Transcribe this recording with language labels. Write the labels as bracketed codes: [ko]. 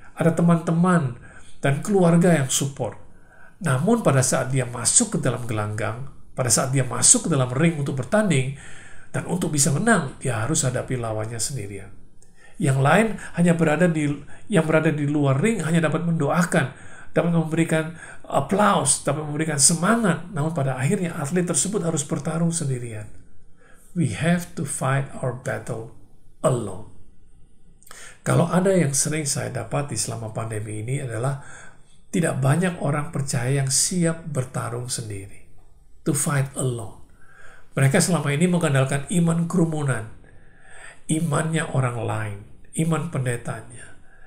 [id] Ada teman-teman dan keluarga yang support. Namun pada saat dia masuk ke dalam gelanggang, pada saat dia masuk ke dalam ring untuk bertanding, dan untuk bisa menang, dia harus hadapi lawannya sendirian. Yang lain hanya berada di luar ring hanya dapat mendoakan, dapat memberikan aplaus, dapat memberikan semangat. Namun pada akhirnya atlet tersebut harus bertarung sendirian. [en] We have to fight our battle alone. [id] Kalau ada yang sering saya dapati selama pandemi ini adalah tidak banyak orang percaya yang siap bertarung sendiri. [en] To fight alone. [id] Mereka selama ini mengandalkan iman kerumunan, imannya orang lain, iman pendetanya.